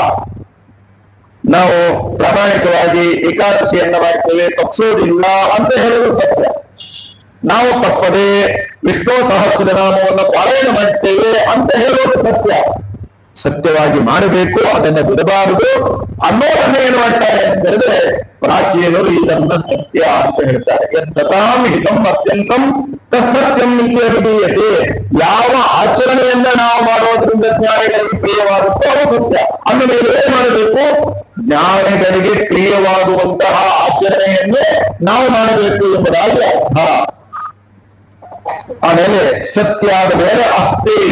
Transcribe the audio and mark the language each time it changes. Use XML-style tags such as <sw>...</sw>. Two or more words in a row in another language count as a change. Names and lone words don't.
<kn>ನಾವು ಪ್ರಾಮಾಣಿಕವಾಗಿ ಏಕಾದಶಿಯನ್ನ ಮಾಡ್ತೇವೆ, ತಪ್ಪಿಸೋದಿಲ್ಲ ಅಂತ ಹೇಳೋದು ಸತ್ಯ. ನಾವು ತಪ್ಪದೆ ವಿಷ್ಣು ಸಹಸ್ರನಾಮವನ್ನು ಪಾರಾಯಣ ಮಾಡ್ತೇವೆ ಅಂತ ಹೇಳೋದು ಸತ್ಯ. ಸತ್ಯವಾಗಿ ಮಾಡಬೇಕು, ಅದನ್ನ ಬಿಡಬಾರದು ಅನ್ನೋದನ್ನ ಏನು ಮಾಡ್ತಾರೆ ಅಂತ ಹೇಳಿದ್ರೆ ಪ್ರಾಚೀನರು ಇದನ್ನ ಸತ್ಯ ಅಂತ ಹೇಳ್ತಾರೆ.</kn> <sa>ಸತಾಂ ಹಿತಂ ಅತ್ಯಂತಂ ತತ್ಸತ್ಯಂ ಅಭಿಧೀಯತೆ.</sa> <kn>ಯಾವ ಆಚರಣೆಯನ್ನ ನಾವು ಮಾಡೋದ್ರಿಂದ ಜ್ಞಾನಿಗಳಿಗೆ ಪ್ರಿಯವಾಗುತ್ತೋ ಅದು ಸತ್ಯ. ಆಮೇಲೆ ಏನ್ ಮಾಡಬೇಕು? ಜ್ಞಾನಿಗಳಿಗೆ ಪ್ರಿಯವಾಗುವಂತಹ ಆಚರಣೆಯನ್ನೇ ನಾವು ಮಾಡಬೇಕು ಎಂಬುದಾಗಿ ಅರ್ಥ. ಆಮೇಲೆ ಸತ್ಯ ಆದ ಮೇಲೆ ಅಸ್ತೇಯ.</kn>